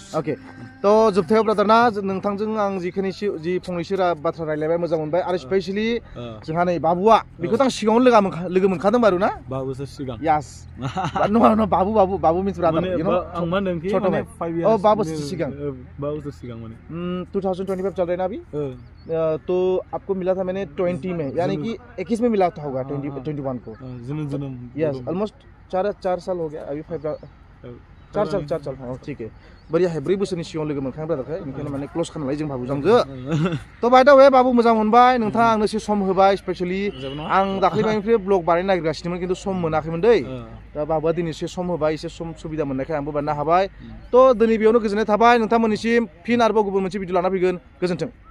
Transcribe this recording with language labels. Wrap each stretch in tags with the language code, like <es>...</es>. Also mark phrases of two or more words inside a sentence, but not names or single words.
<brx>अके थ' जोबथायाव ब्रादार ना नोंथांजों आं जि फंनैसो बाथ्रा रायलायबाय मोजां मोनबाय आरो स्पेसियेलि जोंहा नै बाबुआ बेखौथ' आं सिगाङावनो लोगो मोनखादों बारु ना 5 बोसोर सिगां यास नङा बाबु मिन्स ब्रादार आं मा होनदों कि माने 5 इयार्स 5 बोसोर सिगां 5 बोसोर सिगां माने</brx> <hi>2025 चल रहा है ना अभी तो आपको मिला था मैंने 20 में यानी कि 21 में मिला था होगा 21 को जन्म</hi> <en>yes almost</en> <hi>4 साल हो गया अभी 4 साल हाँ ठीक है बढ़िया है</hi> <brx>4 बोसोरनि सिगाङाव लोगो मोनखां ब्रादारखौ बेनिखायनो माने क्लोज खालामनाय जों बाबुजोंजो थ' बाय दा वे बाबु मोजां मोनबाय नोंथाङा आंनो एसे सम होबाय स्पेशली आं दाख्लैनिफ्राय ब्लग बानायनो नागिरगासिनोमोन खिन्थु सम मोनाखैमोन दै दा बाबुआ दिनै एसे सम होबाय एसे सम सुबिदा मोननायखाय आंबो बानायनो हाबाय थ' दिनै बेयावनो गोजोननाय थाबाय नोंथांमोननिसिम फिन आरोबाव गुबुन मोनसे भिडिअ लाना फैगोन गोजोन्थों</brx>